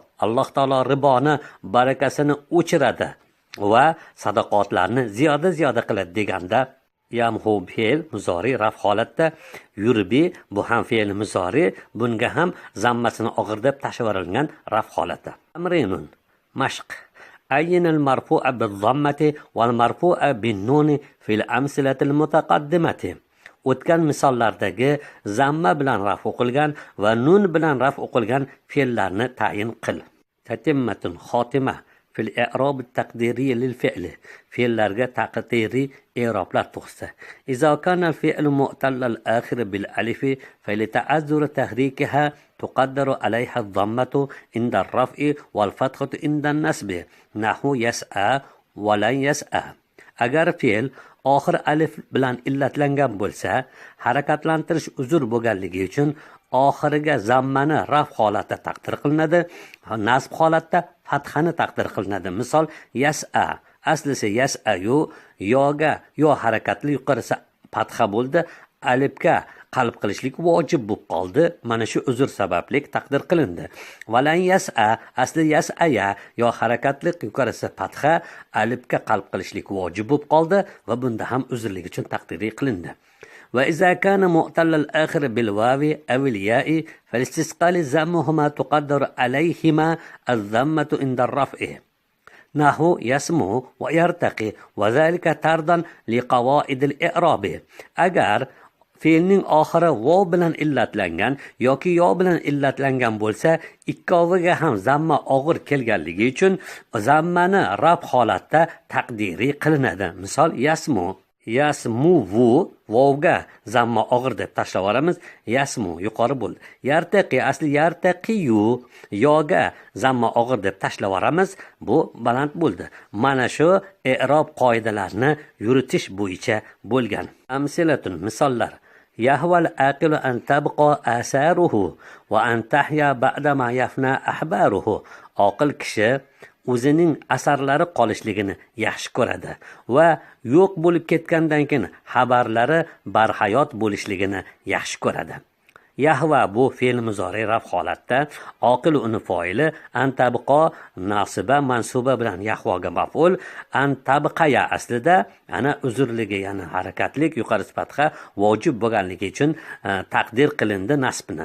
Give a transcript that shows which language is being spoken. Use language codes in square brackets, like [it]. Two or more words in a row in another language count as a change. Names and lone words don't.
[uz] Alloh taolo riboni barakasini o'chiradi va sadaqotlarni ziyoda qiladi deganda yamhu fe'l muzori raf holatda, yurbi bu ham fe'l muzori, bunga ham zammasini og'ir deb tashlab raf holati. Amrinun mashq. [ar] عين المرفوعة بالضمة والمرفوعة بالنون في الأمثلة المتقدمة. [uz] O'tgan misollardagi zamma bilan raf o'qilgan va nun bilan raf o'qilgan fe'llarni tayin qil. [ar] تتمة خاتمة في الإعراب التقديري للفعل. [uz] Fe'llarga taqdiri i'roblar to'g'risi. [ar] إذا كان الفعل معتل الآخر بالألف فلتعذر تحريكها تقدر عليها الضمة عند الرفع والفتحة عند النصب. نحو يسعى ولن يسعى. [uz] Agar fe'l oxir alif bilan illatlangan bo'lsa, harakatlantirish uzr bo'lganligi uchun oxiriga zammani raf holatda taqdir qilinadi, nasb holatda fathani taqdir qilinadi. Misol yas'a, aslisi yas'ayu, yoga yo harakatli yuqorisi fatha bo'ldi, alifga qalb qilishlik vojib bo'lib qoldi. Mana shu uzr sababli taqdir qilindi. Valan yas'a, asli yas'aya, yo harakatli yuqorisi fatha, alifga qalb qilishlik vojib bo'lib qoldi va bunda ham uzrlik uchun taqdiri qilindi. [ar] وإذا كان معتل الآخر بالواو أو الياء فلاستثقال ضمهما تقدر عليهما الضمة عند الرفع. نحو يسمو ويرتقي وذلك طردا لقواعد الإعراب. [uz] Agar fe'lning oxiri vav bilan illatlangan yoki yo bilan illatlangan bo'lsa, ikkoviga ham zamma og'ir kelganligi uchun zammani raf holatda taqdiri qilinadi. Misol yasmu, Yasmuvu vovga zamma og'ir deb tashlab yuboramiz. Yasmu yuqori bo'ldi. Yartaqi asli yartaqiyu yoga zamma og'ir deb tashlab yuboramiz. Bu baland bo'ldi. Mana shu i'rob qoidalarini yuritish bo'yicha bo'lgan. Amsilatun misollar. [ar] يحب العاقل أن تبقى آثاره وأن تحيا بعد ما يفنى أخباره. [uz] Oqil kishi o'zining asarlari qolishligini yaxshi ko'radi va yo'q bo'lib ketgandan keyin xabarlari barhayot bo'lishligini yaxshi ko'radi. Yahva bu fe'l muzori raf holatda, oqil uni foili, antabqo nasiba mansuba bilan yahvoga maf'ul, antabqaya aslida ana uzrligi, ya'ni harakatlik yuqori sifatga vojib bo'lganligi uchun taqdir qilindi nasbni.